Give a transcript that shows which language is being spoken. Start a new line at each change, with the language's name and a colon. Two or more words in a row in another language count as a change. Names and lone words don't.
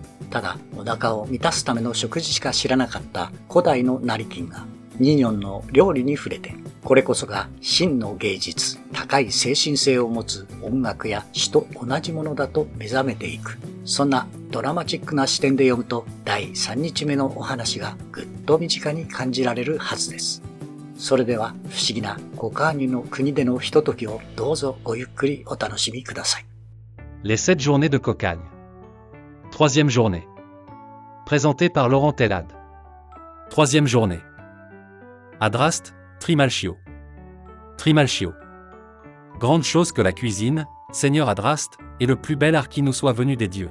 Japanese: ただ、お腹を満たすための食事しか知らなかった古代の成金が、ニニョンの料理に触れて、これこそが真の芸術、高い精神性を持つ音楽や詩と同じものだと目覚めていく。そんなドラマチックな視点で読むと、第3日目のお話がぐっと身近に感じられるはずです。それでは不思議なコカーニュの国でのひとときをどうぞごゆっくりお楽しみください。
French: Les 7 journées de Cocagne. Troisième journée. Présenté par Laurent Tellade. Troisième journée. Adraste, Trimalchio. Trimalchio. Grande chose que la cuisine, Seigneur Adraste, est le plus bel art qui nous soit venu des dieux.